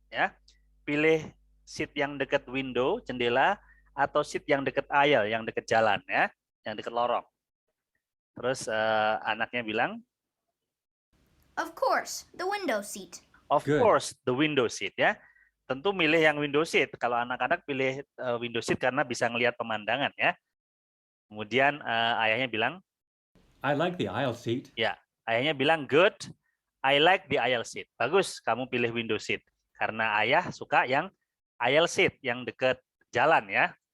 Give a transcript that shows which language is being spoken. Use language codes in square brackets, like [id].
[id] Ya, pilih seat yang dekat window, jendela, atau seat yang dekat aisle, yang dekat jalan ya, yang dekat lorong. Terus anaknya bilang, [en] Of course, the window seat. of Good. course, the window seat ya. [id] Tentu milih yang [en] window seat. [id] Kalau anak-anak pilih window seat karena bisa ngelihat pemandangan ya. Kemudian ayahnya bilang, [en] I like the aisle seat. [id] ya, ayahnya bilang [en] good, I like the aisle seat. [id] Bagus, kamu pilih window seat. Karena ayah suka yang aisle seat, yang dekat jalan ya.